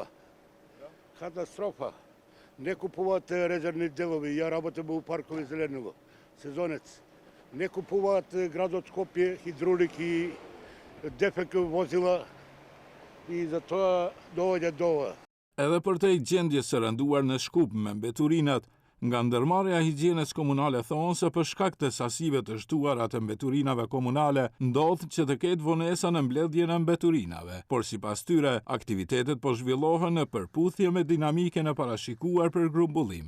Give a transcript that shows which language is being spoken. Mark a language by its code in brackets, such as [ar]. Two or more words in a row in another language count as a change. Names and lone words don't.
[mk] Катастрофа. Не купуваат резервни делови. Ја работам у паркови Зеленово. Сезонец. Не купуваат градот Скопје хидравлики, ДФК возила и затоа доаѓа до ова. [sq] Edhe për te gjendjes së rënduar në Shkup me mbeturinat, nga ndërmarrja higjienës komunale thonë se për shkak të sasive të shtuara të mbeturinave komunale, ndodh që të ketë vonesa në mbledhjen e mbeturinave, por sipas tyre, aktivitetet po zhvillohen në përputhje me dinamikën e parashikuar për grumbullim.